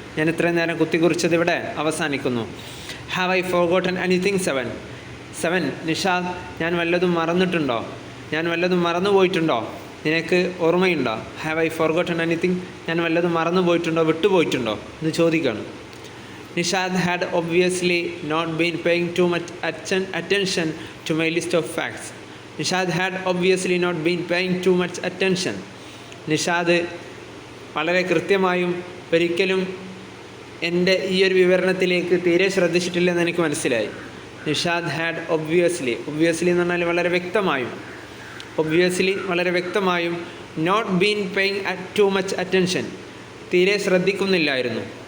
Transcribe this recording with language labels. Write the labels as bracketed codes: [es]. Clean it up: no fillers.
[ml] ഞാൻ ഇത്രയും നേരം കുത്തിക്കുറിച്ചത് ഇവിടെ അവസാനിക്കുന്നു. [en] Have I forgotten anything? [ml] 7, Nishad, ഞാൻ വല്ലതും മറന്നിട്ടുണ്ടോ? ഞാൻ വല്ലതും മറന്നു പോയിട്ടുണ്ടോ? നിനക്ക് ഓർമ്മയുണ്ടോ? [en] have I forgotten anything, [ml] ഞാൻ വല്ലതും മറന്നു പോയിട്ടുണ്ടോ, വിട്ടുപോയിട്ടുണ്ടോ എന്ന് ചോദിക്കുകയാണ്. [en] Nishad had obviously not been paying too much attention to my list of facts. Nishad had obviously not been paying too much attention. [ml] Nishad വളരെ കൃത്യമായും ഒരിക്കലും എൻ്റെ ഈ ഒരു വിവരണത്തിലേക്ക് തീരെ ശ്രദ്ധിച്ചിട്ടില്ലെന്ന് എനിക്ക് മനസ്സിലായി. നിഷാദ് [en] had obviously [ml] എന്ന് പറഞ്ഞാൽ വളരെ വ്യക്തമായും ഒബ്വിയസ്ലി വളരെ വ്യക്തമായും [en] not been paying too much attention, [ml] തീരെ ശ്രദ്ധിക്കുന്നില്ലായിരുന്നു.